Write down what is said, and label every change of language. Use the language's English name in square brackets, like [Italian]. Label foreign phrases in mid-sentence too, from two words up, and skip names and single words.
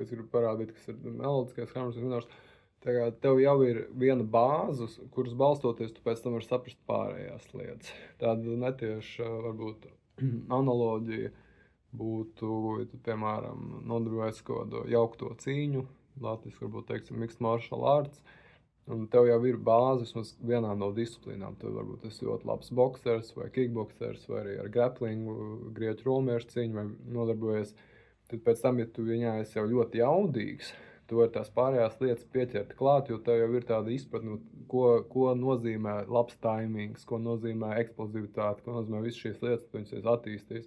[Latvian] Es gribu parādīt, kas ir melodiskais harmoniskais minors. Tā kā tev jau ir viena bāze, kuras balstoties, tu pēc tam var saprast pārējās lietas. Tāda netieša, varbūt, analoģija būtu, ja tu, piemēram, nodarbojies kaut kādu jaukto cīņu, latviski varbūt teiksim [English] mixed martial arts, [Latvian] Un tev jau ir bāze vismaz vienā no disciplīnām. Tu varbūt esi ļoti labs boksers vai kickboksers vai arī ar grapplingu, grieķu romiešu cīņu vai nodarbojies. Tad pēc tam, ja tu viņā esi jau ļoti jaudīgs, tu vari tās pārējās lietas pieķert klāt, jo tev jau ir tāda izpratne, ko nozīmē labs taimings, ko nozīmē eksplozivitāte, ko nozīmē visas šīs lietas, tu viņas esi attīstījis.